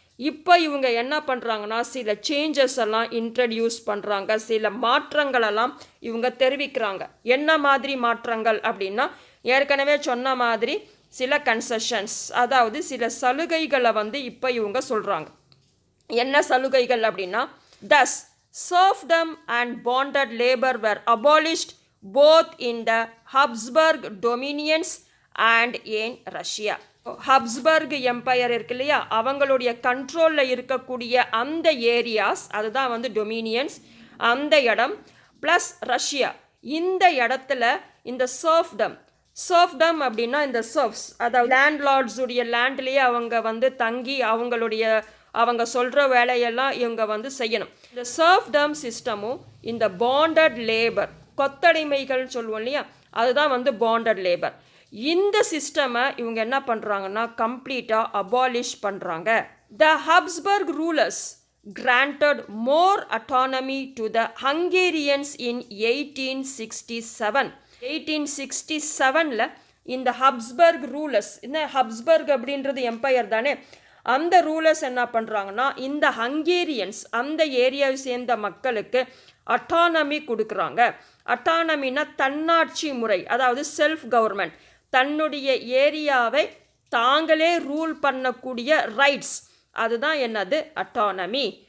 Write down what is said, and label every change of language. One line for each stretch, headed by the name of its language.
Tamil: இப்போ இவங்க என்ன பண்ணுறாங்கன்னா சில சேஞ்சஸ் எல்லாம் இன்ட்ரடியூஸ் பண்ணுறாங்க, சில மாற்றங்களெல்லாம் இவங்க தெரிவிக்கிறாங்க. என்ன மாதிரி மாற்றங்கள் அப்படின்னா, ஏற்கனவே சொன்ன மாதிரி சில கன்செஷன்ஸ், அதாவது சில சலுகைகளை இப்போ இவங்க சொல்கிறாங்க. என்ன சலுகைகள் அப்படின்னா,
English: thus serfdom and bonded labor were abolished both in the Habsburg dominions and in Russia.
Tamil: ஹப்ஸ்பர்க் empire இருக்கு இல்லையா, அவங்களுடைய கண்ட்ரோலில் இருக்கக்கூடிய அந்த ஏரியாஸ், அதுதான் டொமினியன்ஸ், அந்த இடம் ப்ளஸ் ரஷ்யா, இந்த இடத்துல இந்த சர்ஃப்டம் அப்படின்னா இந்த சர்ஃப்ஸ், அதாவது லேண்ட்லார்ட்ஸுடைய லேண்ட்லேயே அவங்க தங்கி அவங்க சொல்கிற வேலையெல்லாம் இவங்க செய்யணும். இந்த சர்ஃப்டம் சிஸ்டமும் இந்த பாண்டட் லேபர், கொத்தடிமைகள் சொல்லுவோம் இல்லையா, அதுதான் பாண்டட் லேபர். இந்த சிஸ்டமை இவங்க என்ன பண்ணுறாங்கன்னா கம்ப்ளீட்டாக அபாலிஷ் பண்ணுறாங்க.
English: The Habsburg rulers granted more autonomy to the Hungarians in 1867.
Tamil: 1867ல் இந்த ஹப்ஸ்பர்க் ரூலர்ஸ், இந்த ஹப்ஸ்பர்க் அப்படின்றது எம்பையர் தானே, அந்த ரூலர்ஸ் என்ன பண்ணுறாங்கன்னா இந்த ஹங்கேரியன்ஸ், அந்த ஏரியாவை சேர்ந்த மக்களுக்கு அட்டானமி கொடுக்குறாங்க. அட்டானமின்னா தன்னாட்சி முறை, அதாவது செல்ஃப் கவர்மெண்ட், தன்னுடைய ஏரியாவை தாங்களே ரூல் பண்ணக்கூடிய ரைட்ஸ், அதுதான் என்னது அட்டானமி.